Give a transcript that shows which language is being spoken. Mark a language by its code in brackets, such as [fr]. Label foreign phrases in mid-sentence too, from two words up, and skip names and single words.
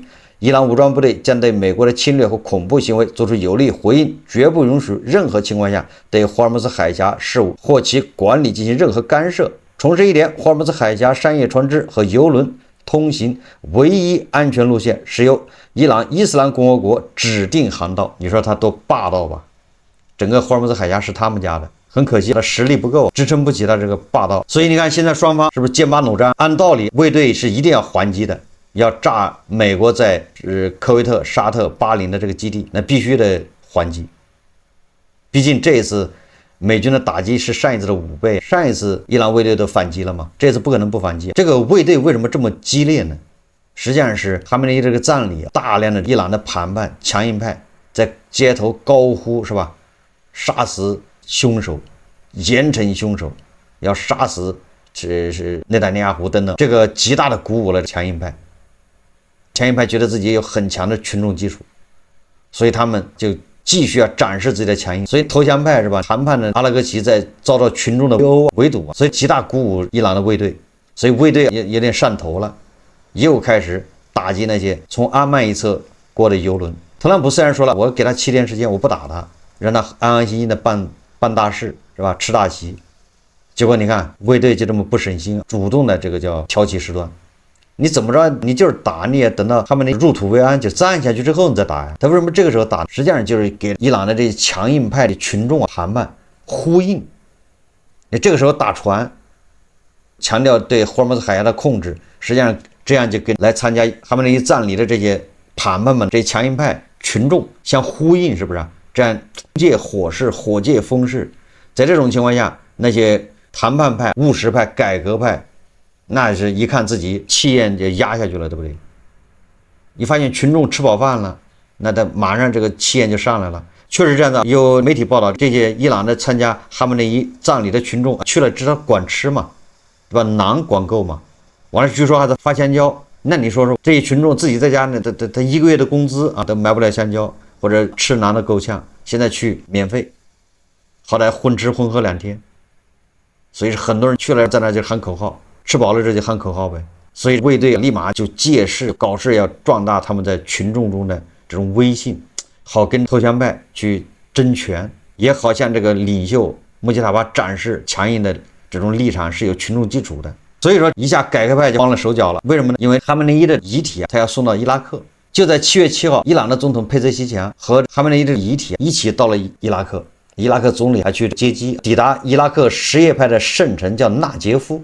[zh] 伊朗武裝部隊將對美國的侵略和恐怖行為做出有力回應，絕不允許任何情況下對霍爾木茲海峽事務或其管理進行任何干涉。重申一點，霍爾木茲海峽商業船只和油輪通行唯一安全路線是由伊朗伊斯蘭共和國指定航道。你说他多霸道吧？整个霍尔木兹海峡是他们家的，很可惜他实力不夠，支撐不起他這個霸道。所以你看，現在雙方是不是劍拔弩張？按道理，衛隊是一定要還擊的，要炸美國在科威特、沙特、巴林的這個基地，那必須得還擊。畢竟這一次美軍的打擊是上一次的5倍，上一次伊朗衛隊都反擊了嘛，這次不可能不反擊。這個衛隊為什麼這麼激烈呢？實際上是哈梅內伊這個葬禮，大量的伊朗的叛叛、強硬派在街頭高呼，是吧？殺死兇手，嚴懲兇手，要殺死是內塔尼亞胡等等，這個極大的鼓舞了強硬派。強硬派覺得自己有很強的群眾基礎，所以他們就繼續要展示自己的強硬。所以投降派是吧？談判的阿拉格齊在遭到群眾的圍堵，所以極大鼓舞伊朗的衛隊，所以衛隊也有點上頭了，又開始打擊那些從阿曼一側過的油輪。特朗普雖然說了，我給他7天時間，我不打他，讓他安安心心的辦大事，是吧？吃大席。結果你看衛隊就這麼不省心，主動的這個叫挑起事端。你怎麼着？你就是打，你也等到他們那入土為安，就站下去之後你再打呀。他為什麼這個時候打？實際上就是給伊朗的這些強硬派的群眾談判呼應。你這個時候打船，強調對霍爾木茲海峽的控制，實際上這樣就跟來參加哈梅內伊葬禮的這些談判們、這些強硬派群眾相呼應，是不是？這樣借火勢，火借風勢。在這種情況下，那些談判派、務實派、改革派，那是一看自己氣焰就壓下去了，對不對？你發現群眾吃飽飯了，那他馬上這個氣焰就上來了。確實這樣子，有媒體報道，這些伊朗的參加哈梅內伊葬禮的群眾去了，至少管吃嘛，對吧？饢管夠嘛。完了，據說還在發香蕉。那你說說，這些群眾自己在家呢，他1個月的工資啊都買不了香蕉，或者吃饢的夠嗆，現在去免費，好歹混吃混喝2天。所以很多人去了，在那就喊口號。吃飽了這就喊口號唄，所以衛隊立馬就借勢搞事，要壯大他們在群眾中的這種威信，好跟投降派去爭權，也好向這個領袖穆吉塔巴展示強硬的這種立場是有群眾基礎的。所以說一下改革派就慌了手腳了。為什麼呢？因為哈梅內伊的遺體他要送到伊拉克，就在7月7號，伊朗的總統佩澤西奇揚和哈梅內伊的遺體一起到了伊拉克，伊拉克總理還去接機，抵達伊拉克什葉派的聖城叫納傑夫。